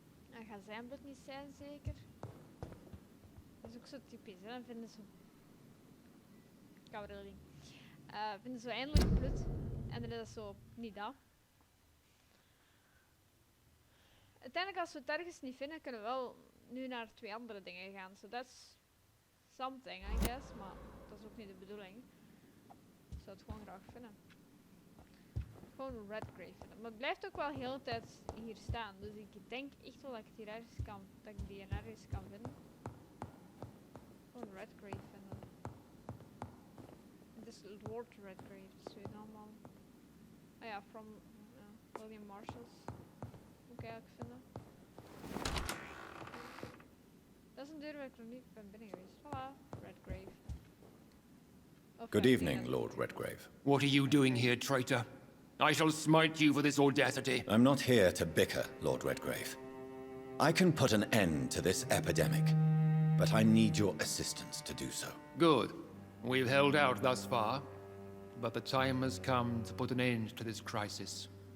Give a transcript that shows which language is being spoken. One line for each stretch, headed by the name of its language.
Dutch: Dat gaat zijn bloed niet zijn, zeker. Dat is ook zo typisch, hè? Dan vinden ze... Koude ding. Vinden ze eindelijk bloed. En dan is dat zo niet dat. Uiteindelijk, als we het ergens niet vinden, kunnen we wel nu naar 2 andere dingen gaan.
English: So that's something, I guess.
Dutch: Maar dat is ook niet de bedoeling. Ik zou het gewoon graag vinden. Gewoon Redgrave vinden. Maar het blijft ook wel de hele tijd hier staan. Dus ik denk echt wel dat ik het hier ergens kan, dat ik die ergens kan vinden. Gewoon Redgrave vinden. Het is Lord Redgrave, dus weet je allemaal.
English: Ah ja, from William Marshalls.
Dutch: Moet ik eigenlijk vinden. Dat is een deur waar ik nog niet ben binnen geweest. Voilà, Redgrave.
English: Good evening, Lord Redgrave. What are you doing here, traitor? I shall smite you for this audacity. I'm not here to bicker, Lord Redgrave. I can put an end to this epidemic, but I need your assistance to do so. Good. We've held out thus far, but the time has come to put an end to this crisis.